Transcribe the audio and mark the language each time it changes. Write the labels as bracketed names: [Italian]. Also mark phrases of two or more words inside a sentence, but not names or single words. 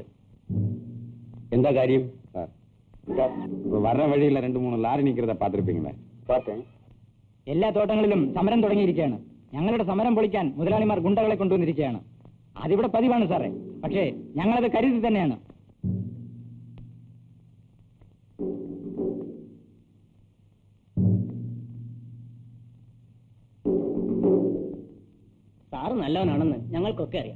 [Malayalam] എന്താ കാര്യം? [Tamil] வர்ற வழியில 2-3 லாரி நிக்கிறத பாத்திருப்பீங்களே? பார்த்தேன். [Malayalam] എല്ലാ തോട്ടങ്ങളിലും സമരം തുടങ്ങിയിരിക്കുകയാണ്. ഞങ്ങളുടെ സമരം പൊളിക്കാൻ മുതലാളിമാർ ഗുണ്ടകളെ കൊണ്ടുവന്നിരിക്കുകയാണ്. അതിവിടെ പതിവാണ് സാറേ, പക്ഷേ ഞങ്ങളത് കരുതി തന്നെയാണ്. സാറ് നല്ലവനാണെന്ന് ഞങ്ങൾക്കൊക്കെ അറിയാം.